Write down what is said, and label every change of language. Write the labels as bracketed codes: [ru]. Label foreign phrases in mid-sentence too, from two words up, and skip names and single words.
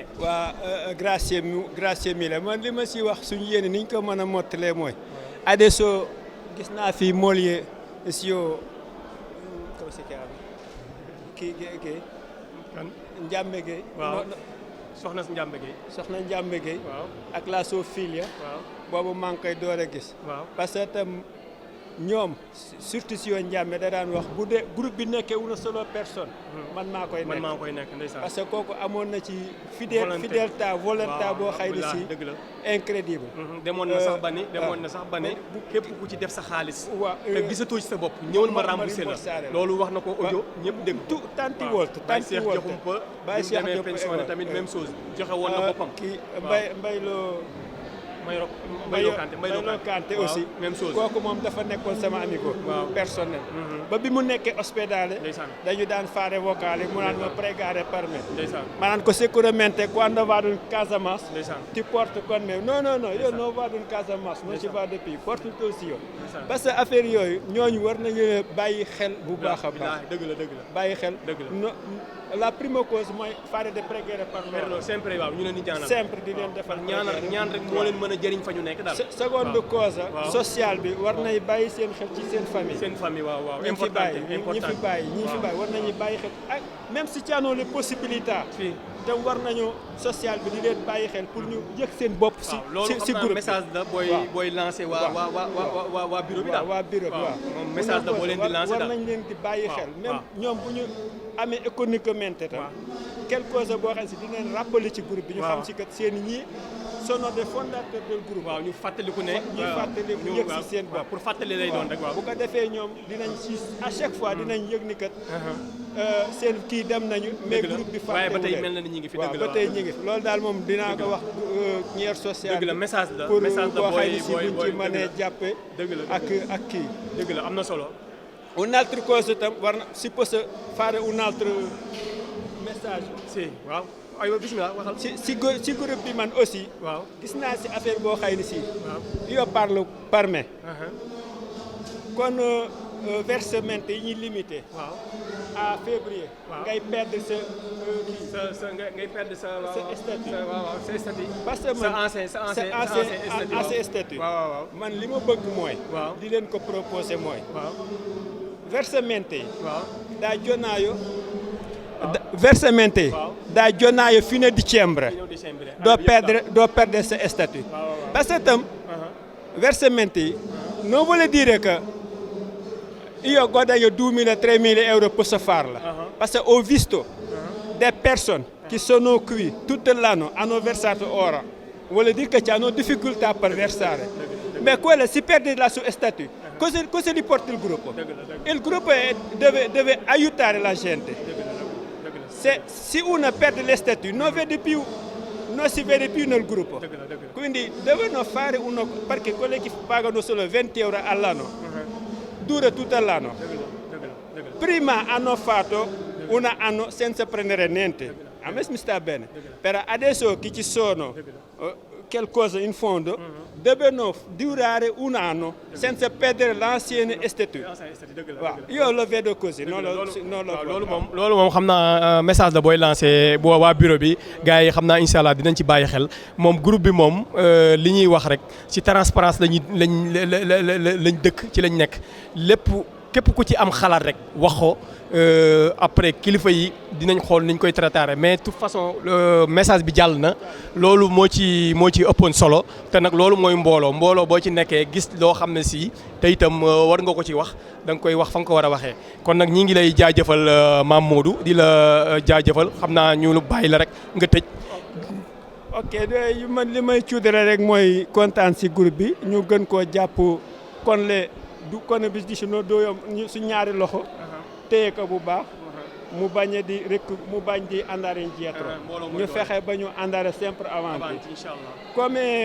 [wo] waa [it] grazie mille [wo] man li ma si wax suñu yéene niñ ko mën a mottalee mooy adesso gis naa fi Molie sio comment si kii kan Ndiambé Gueye. waaw soxna Ndiambé Gueye. soxna Ndiambé Gueye. waaw [it] ak la sua figlia. [wo] waaw boobu maa ngi koy door a gis. waaw [fr] parce que [wo] tam ñoom surtout si yoon Ndiamé da daan wax bu dee groupe bi nekkee [it] una solo [wo] personne man maa koy nekk ndeysaan. [fr] parce que [wo] kooku amoon na ci [fr] fidélité volonté [wo] boo xëy na si dëgg la incroyable. demoon na sax ba ne képp ku ci def sa xaalis te gisatoo ci sa bopp ñëwal ma remboursé la loolu wax na ko audio ñëpp dégg tout tanti wolt Baye Cheikh Diakhoumpa pensionné tamit [fr] même chose [wo] joxe woon na boppam kii Mbaye Lo Kanté aussi [fr] même chose [wo] kooku moom dafa nekkoon sama amico personnel ba bi mu nekkee hospedale dañu daan [it] fare vocale [wo] mu naan ma [it] pregare per me [wo] ma naan ko [it] sicuramente quando vado in Casamance ti porto con me non io non vado in Casamance non ci vado più [fr] porte aussi [wo] yow [fr] parce que affaire [wo] yooyu ñooñu war nañu bàyyi xel bu baax a baax dëgg la bàyyi xel la [it] prima cosa mooy fare de pregare per loro [wo] sempre waaw ñu leen di ñaanal sempre di leen defal ñaan rek moo leen mën a jëriñ fa ñu nekk daal [it] seconde cosa [wo] sociale bi war nay bàyyi seen xel ci seen famille waaw ñi fi bàyyi war nañu bàyyi xel ak [fr] même si [it] ci hanno le possibilità [wo] te war nañu social bi di leen bàyyi xel pour ñu yëg seen bopp si groupe message la booy lancé waa bureau bi daal waa bureau bi waaw moom message la boo leen di lancé war daal nañ leen di bàyyi xel même ñoom bu ñu amee économiquement tam [fr] quelque chose [wo] boo xam si dinañ rappeler ci groupe bi ñu xam si kat seen ñii sono [fr] des fondateurs [wo] del groupe waaw ñu fàttaliku ne ñuy fàttaliku yëg si seen bopp pour fàttali lay doon rek waaw bu ko defee ñoom dinañ si [fr] à chaque fois [wo] dinañ yëg ni kat seen kii dem nañu mais groupe bi waaye ba tey mel na ni ñu ngi fi dëgg la ba tey ñu ngi fi loolu daal moom dinaa ko wax ñeer social dëgg la message la pour message la boo booy xam ne si buñ ci mënee jàppe dëgg la ak kii dëgg la am na solo [it] un'altra cosa [wo] tam war na si [it] possa fare un altro message [wo] si waaw aywa bismillah waxal si groupe bi man aussi waaw gis naa si affaire boo xëy ni si [it] io parlo per me [wo] kon versement yi ñuy [fr] limité à février [wo] ngay [fr] perdre sa [wo] ngay [fr] perdre sa [wo] statut sa statut [fr] parce que [wo] man sa ancien statut waaw man li ma bëgg mooy di leen ko proposé mooy [it] versamento da giornaio versamento da giornaio fino a dicembre do perdere sa statut [fr] parce que [it] tam versamenti non vuole dire che io guadagno 2.000-3.000 euro posso farla [fr] parce que [it] ho visto [fr] des personnes [it] che sono qui tutto l'anno hanno versato ora vuole dire che hanno difficoltà per versare mais quello si perde la sua statut cosa gli porta il gruppo? Il gruppo deve aiutare la gente se uno perde le statut non si vede più nel gruppo quindi devono fare perché quelli che pagano solo 20 euro all'anno dura tutto l'anno prima hanno fatto un anno senza prendere niente a me mi sta bene però adesso che ci sono qualcosa in fondo devono durare un anno senza perdere [fr] l'ancien statut [it] waaw io lo vedo così non [wo] loolu moom xam naa message la booy lancé boo waa bureau bi gars yi xam naa incha allah dinañ ci bàyyi xel moom groupe bi moom li ñuy wax rek ci transparence lañ dëkk ci lañ nekk lépp képp ku ci am xalaat rek wax ko après kilifa yi dinañ xool niñ koy traiter mais [fr] de toute façon [wo] message bi jàll na loolu moo ci ëppoon solo te nag loolu mooy mbooloo boo ci nekkee gis loo xam ne si te itam war nga ko ci wax da nga koy wax fa nga ko war a waxee kon nag ñi ngi lay jaajëfal Mame Modou di la jaajëfal xam naa ñu bàyyi la rek nga tëj. ok man li may cuudale rek mooy kontaan si groupe bi ñu gën koo jàpp kon bis di si no dooyom su ñaari loxo téye ko bu baax mu bañ di [it] andare indietro [wo] ñu fexe ba ñu [it] andare sempre avanti come